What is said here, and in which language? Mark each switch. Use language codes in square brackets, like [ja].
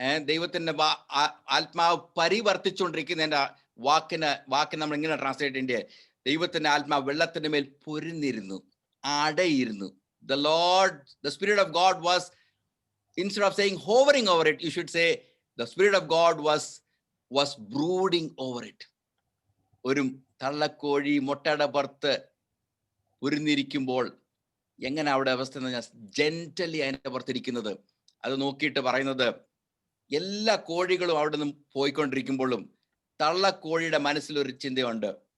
[ml] ദൈവത്തിന്റെ ആത്മാവ് പരിവർത്തിച്ചുകൊണ്ടിരിക്കുന്നതിന്റെ വാക്ക് നമ്മൾ ഇങ്ങനെ ട്രാൻസ്ലേറ്റ് ചെയ്യേണ്ടത്, ദൈവത്തിന്റെ ആത്മാവ് വെള്ളത്തിന്റെ മേൽ പൊരുന്നിരുന്നു, അടയിരുന്നു. [en] The Lord, the Spirit of God was, instead of saying hovering over it, you should say the Spirit of God was brooding over it. [ml] ഒരു തള്ളക്കോഴി മുട്ടയുടെ പുറത്ത് പൊരുന്നിരിക്കുമ്പോൾ എങ്ങനെ അവിടെ അവസ്ഥ എന്ന് പറഞ്ഞാൽ ജെന്റലി അതിന്റെ പുറത്തിരിക്കുന്നത്. അത് നോക്കിയിട്ട് പറയുന്നത്, എല്ലാ കോഴികളും അവിടെ നിന്ന് പോയിക്കൊണ്ടിരിക്കുമ്പോഴും തള്ളക്കോഴിയുടെ മനസ്സിലൊരു ചിന്തയുണ്ട്.